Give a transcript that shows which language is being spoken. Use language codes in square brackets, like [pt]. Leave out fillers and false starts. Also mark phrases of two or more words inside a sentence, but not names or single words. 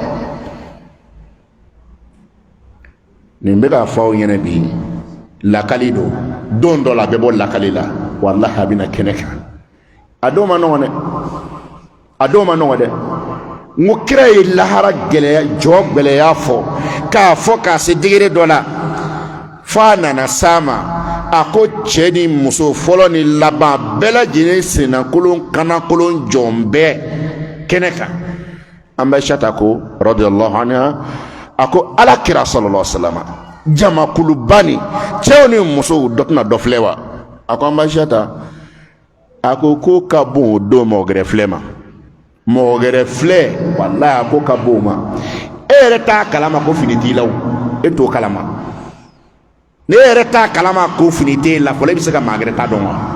[bm] nin bɛ k'a fɔ aw ɲɛna bi lakali don dɔ la a bɛ bɔ lakali la walahi a bɛna kɛnɛ kan a don ma nɔgɔn dɛ n ko kira ye lahara gɛlɛya fɔ k'a fɔ k'a se degere dɔ la f'a nana s'a ma a ko cɛ ni muso fɔlɔ ni laban bɛɛ lajɛlen sennakolon kanakolon jɔn bɛɛ kɛnɛ kan an bɛ Aisha ko [ar] radiyallahu anha [bm] a ko ala kira [ar] sallallahu alaihi wasallam [bm] jamakuluba ni cɛw ni musow dɔ tɛna dɔ filɛ wa a ko an bɛ Aisha a ko ka bon o don mɔgɔ gɛrɛ filɛ ma mɔgɔ gɛrɛ filɛ walahi a ko ka bon o ma e yɛrɛ t'a kalama ko fini t'i la o e t'o kalama ne yɛrɛ t'a kalama ko fini t'e la fɔlɔ e bɛ se ka maa gɛrɛ t'a dɔn wa